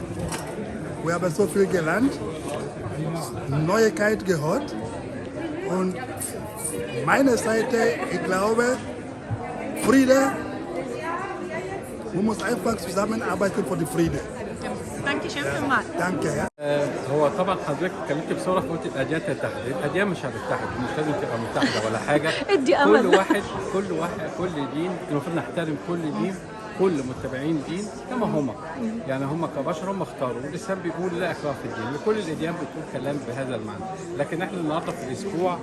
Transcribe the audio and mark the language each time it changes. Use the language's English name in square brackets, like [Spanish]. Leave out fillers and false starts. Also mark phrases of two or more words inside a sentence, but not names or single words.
[German] Wir haben so viel gelernt, Neuigkeit gehört und meine Seite, ich glaube, Friede. Man muss einfach zusammenarbeiten für die Friede. Danke schön vielmals. Danke. Ja. [Arabic] هو طبعا حضرتك اتكلمت بصوره قلت الاديان تتحد، الاديان مش هتتحد، مش لازم تبقى متحده ولا حاجه. ادي امل. كل دين المفروض نحترم كل دين، كل متبعين دين كما هم، يعني هم كبشر هم اختاروا، والاسلام بيقول لا اكراه في الدين، وكل الاديان بتقول كلام بهذا المعنى، لكن احنا النهارده في الاسبوع